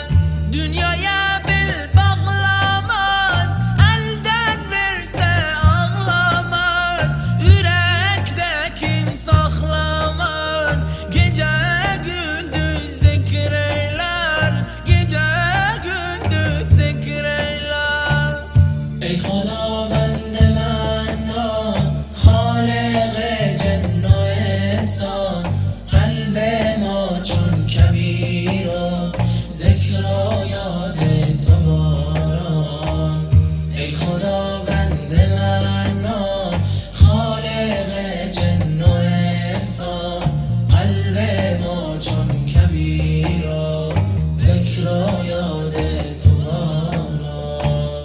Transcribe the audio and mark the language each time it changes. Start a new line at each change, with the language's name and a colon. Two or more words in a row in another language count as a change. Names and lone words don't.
Turkish: Dünyaya bil bağlamaz, elden verse ağlamaz, yürekteki saklamaz, gece gündüz zikir eyler, gece gündüz zikir eyler.
Persian: Ey خداوند منان خالق جن و انسان، قلب ما چون کبیر و ذکر و یاد تو باران. ای خداوند منان خالق جن و انسان، قلب ما چون کبیر و ذکر و یاد تو باران.